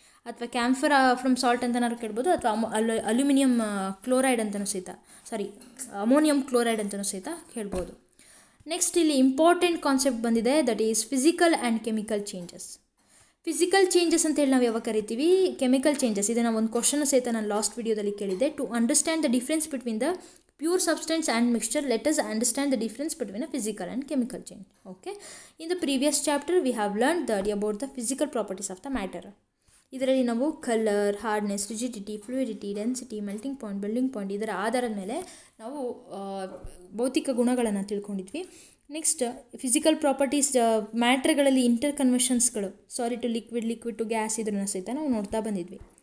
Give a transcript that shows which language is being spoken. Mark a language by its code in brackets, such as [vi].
[kn] ಅಥವಾ camphor from salt ಅಂತನಾದ್ರು ಕೇಳ್ಬೋದು, ಅಥವಾ ಅಲ್ಯೂಮಿನಿಯಂ ಕ್ಲೋರೈಡ್ ಅಂತಲೂ ಸಹಿತ, ಅಮೋನಿಯಂ ಕ್ಲೋರೈಡ್ ಅಂತಲೂ ಸಹಿತ ಹೇಳ್ಬೋದು. [en] Next ಇಲ್ಲಿ important concept ಬಂದಿದೆ, that is physical and chemical changes. [kn] Physical changes ಅಂತೇಳಿ ನಾವು ಯಾವಾಗ ಕರಿತೀವಿ, ಕೆಮಿಕಲ್ ಚೇಂಜಸ್. ಇದನ್ನು ಒಂದು ಕ್ವಶನ್ ಸಹಿತ ನಾನು ಲಾಸ್ಟ್ ವಿಡಿಯೋದಲ್ಲಿ ಕೇಳಿದ್ದೆ. [en] To understand the difference between the pure substance and mixture, let us understand the difference between a physical and chemical change. Okay, in the previous chapter we have learned about the physical properties of the matter. [kn] ಇದರಲ್ಲಿ ನಾವು colour, hardness, rigidity, ಫ್ಲೂಯಿಡಿಟಿ, density, melting point, bending point, ಇದರ ಆಧಾರದ ಮೇಲೆ ನಾವು ಭೌತಿಕ ಗುಣಗಳನ್ನು ತಿಳ್ಕೊಂಡಿದ್ವಿ. Next physical properties, ಮ್ಯಾಟ್ರ್ಗಳಲ್ಲಿ inter ಕನ್ವರ್ಷನ್ಸ್ಗಳು, solid to liquid, liquid to gas, ಇದನ್ನು ಸಹಿತ ನಾವು ನೋಡ್ತಾ ಬಂದಿದ್ವಿ.